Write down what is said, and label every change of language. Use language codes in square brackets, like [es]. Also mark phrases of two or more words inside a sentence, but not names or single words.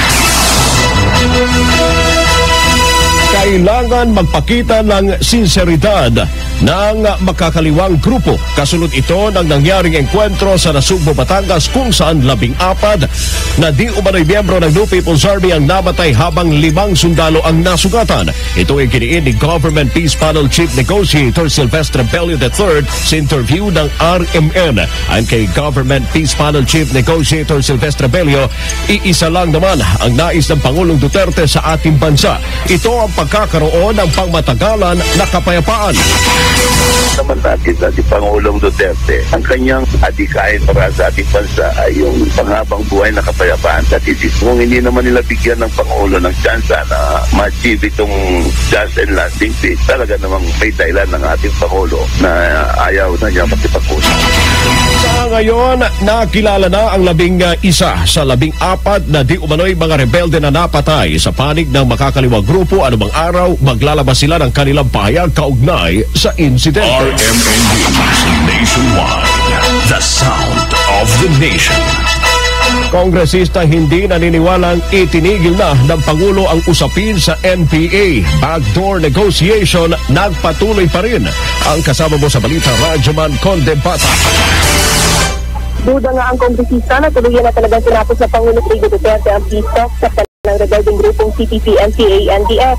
[tl] Kailangan magpakita ng sinseridad ng makakaliwang grupo. Kasunod ito ng nangyaring enkwentro sa Nasugbo, Batangas kung saan 14 na di umano'y miyembro ng New People's Army ang namatay habang 5 sundalo ang nasugatan. Ito ay giniin ni Government Peace Panel Chief Negotiator Silvestre Bello III sa interview ng RMN. Ayon kay Government Peace Panel Chief Negotiator Silvestre Bello, iisa lang naman ang nais ng Pangulong Duterte sa ating bansa. Ito ang pagkakaroon ng pangmatagalan na kapayapaan. Naman natin na si Pangulong Duterte, ang kanyang adikain para sa ating bansa ay yung panghabang buhay na kapayapaan. At kung hindi naman nila bigyan ng Pangulo ng tsansa na ma-achieve itong [en] just and lasting peace, [tl] talaga namang may dahilan ng ating Pangulo na ayaw na niya makipag-usap. Sa ngayon, nakilala na ang 11 sa 14 na di umano'y mga rebelde na napatay sa panig ng makakaliwang grupo. Anumang araw, maglalabas sila ng kanilang pahayag kaugnay sa insidente. RMN News Nationwide, [en] the sound of the nation. [tl] Kongresista hindi naniniwalang itinigil na ng Pangulo ang usapin sa NPA. [en] Backdoor negotiation [tl] nagpatuloy pa rin. Ang kasama mo sa balita, Rajaman Condebata. Duda nga ang kongresista na tuluyan na talagang sinapos sa Pangulo Rodrigo Duterte ang [en] peace talks [tl] sa ng rebelling grupong CPP, NPA, NDF.